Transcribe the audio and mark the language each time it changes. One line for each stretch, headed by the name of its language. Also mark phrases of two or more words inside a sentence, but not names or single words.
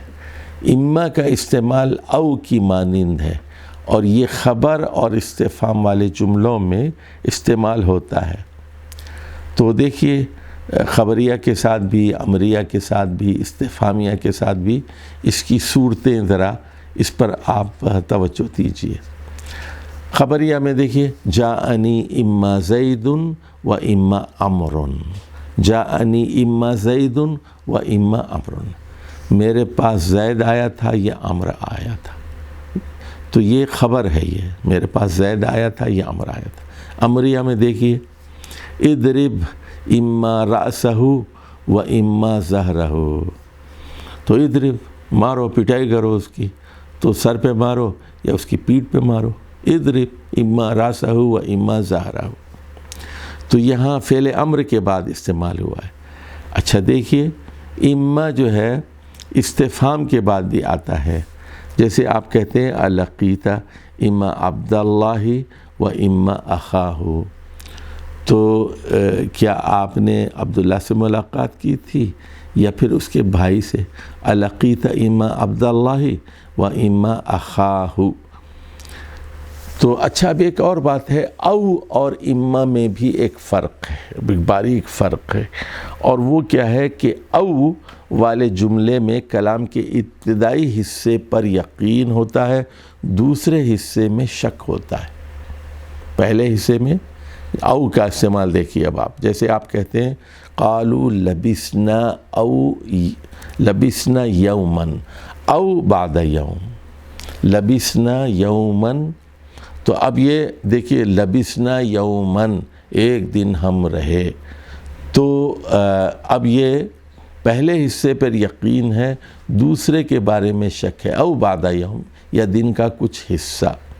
Urdu: اما کا استعمال او کی مانند ہے اور یہ خبر اور استفہام والے جملوں میں استعمال ہوتا ہے. تو دیکھیے خبریہ کے ساتھ بھی، امریہ کے ساتھ بھی، استفہامیہ کے ساتھ بھی اس کی صورتیں ذرا اس پر آپ توجہ دیجیے. خبریہ میں دیکھیے
Arabic: جاءنی اما زید و اما عمر، جاءنی اما زید و اما عمر،
Urdu: میرے پاس زید آیا تھا یا عمر آیا تھا. تو یہ خبر ہے، یہ میرے پاس زید آیا تھا یا عمر آیا تھا. امریہ میں دیکھیے
Arabic: اضرب اما رأسہ و اما ظہرہ،
Urdu: تو اضرب مارو، پٹائی کرو اس کی، تو سر پہ مارو یا اس کی پیٹھ پہ مارو.
Arabic: اضرب اما رأسہ و اما ظہرہ،
Urdu: تو یہاں فعل امر کے بعد استعمال ہوا ہے. اچھا دیکھیے اما جو ہے استفہام کے بعد بھی آتا ہے. جیسے آپ کہتے ہیں
Arabic: القیت اما عبداللہ و اما اخاہ،
Urdu: تو کیا آپ نے عبداللہ سے ملاقات کی تھی یا پھر اس کے بھائی سے؟
Arabic: القیت اما عبداللہ و اما اخاہ.
Urdu: تو اچھا اب ایک اور بات ہے، او اور اما میں بھی ایک فرق ہے، ایک باریک فرق ہے. اور وہ کیا ہے کہ او والے جملے میں کلام کے ابتدائی حصے پر یقین ہوتا ہے، دوسرے حصے میں شک ہوتا ہے. پہلے حصے میں او کا استعمال دیکھیے. اب آپ جیسے آپ کہتے ہیں
Arabic: قالوا لبسنا او لبسنا یومن او بعد یوم، لبسنا یومن،
Urdu: تو اب یہ دیکھیے
Arabic: لبسنا یومن،
Urdu: ایک دن ہم رہے. تو اب یہ پہلے حصے پر یقین ہے، دوسرے کے بارے میں شک ہے،
Arabic: او بعد یوم،
Urdu: یا دن کا کچھ حصہ.